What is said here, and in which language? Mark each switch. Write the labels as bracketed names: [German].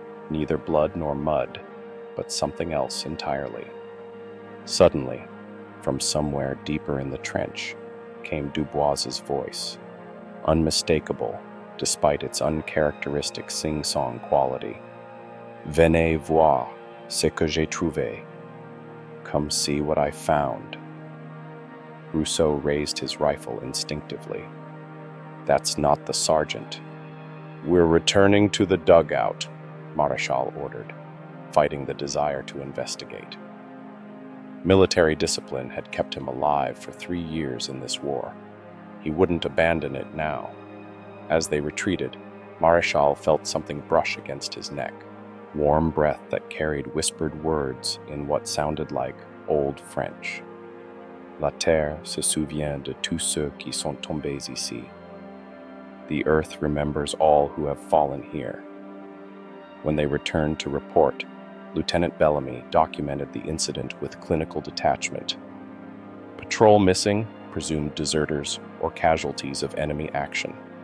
[English] Neither blood nor mud, but something else entirely. Suddenly, from somewhere deeper in the trench, came Dubois's voice, unmistakable despite its uncharacteristic sing-song quality. [French] "Venez voir ce que j'ai trouvé." [English] Come see what I found. Rousseau raised his rifle instinctively. "That's not the sergeant." "We're returning to the dugout," Maréchal ordered, fighting the desire to investigate. Military discipline had kept him alive for 3 years in this war. He wouldn't abandon it now. As they retreated, Maréchal felt something brush against his neck, warm breath that carried whispered words in what sounded like Old French. [French] "La terre se souvient de tous ceux qui sont tombés ici." [English] The earth remembers all who have fallen here. When they returned to report, Lieutenant Bellamy documented the incident with clinical detachment. Patrol missing, presumed deserters or casualties of enemy action.